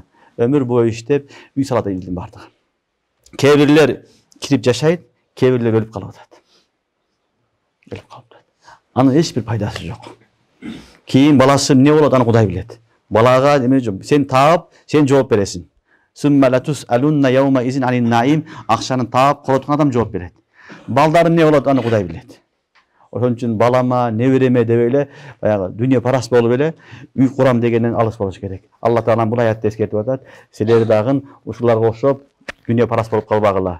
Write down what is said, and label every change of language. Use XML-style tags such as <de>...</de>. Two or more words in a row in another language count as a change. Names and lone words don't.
<ky>Өмүр бою иштеп, үй салат элдин бардыгы. Кээ бирлер кирип жашайт, кээ бирлер өлүп калып атат. Өлүп калып атат. Анын эч бир пайдасы жок. Кийин баласы эмне болот, аны Кудай билет. Балага эме жок. Сен таап, сен жооп бересиң.</ky> <ar>ثم لتسألن يومئذ عن النعيم,</ar> <ky>акчаны таап короткон адам жооп берет. Балдар эмне болот, аны Кудай билет. Ошон үчүн балама, небереме деп эле, баягы дүйнө парас болуп эле үй курам дегенден алыс болуш керек. Алла Таала бул аятты эскертип атат. Силер дагы ушуларга окшоп дүйнө парас болуп калбагыла.</ky>